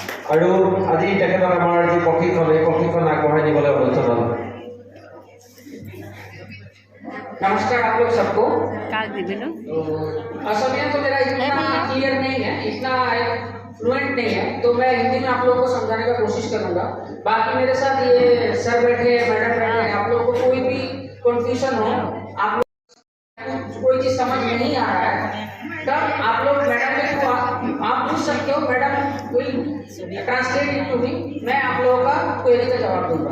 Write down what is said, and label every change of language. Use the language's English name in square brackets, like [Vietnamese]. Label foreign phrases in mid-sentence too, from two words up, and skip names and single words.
[Assamese] আৰু আজি তেখেতক আমাৰ যি প্ৰশিক্ষণ এই প্ৰশিক্ষণ আগবঢ়াই দিবলৈ অনুৰোধ জনালোঁ। [Hindi] नमस्कार आप लोग सबको। [Bangla] কাজ দিবি না [Hindi] तो असमिया तो मेरा इतना क्लियर नहीं है, इतना फ्लुएंट नहीं है, तो मैं हिंदी में आप लोगों को समझाने का कोशिश करूंगा। बाकी मेरे साथ ये सर बैठे हैं, मैडम बैठे हैं, आप लोगों को कोई भी कंफ्यूजन हो, आप लोग कोई चीज समझ में नहीं आ रहा है तब आप लोग मैडम को आप पूछ सकते हो, [English] madam will translate it to me, [Hindi] मैं आप लोगों का क्वेरी का जवाब दूंगा।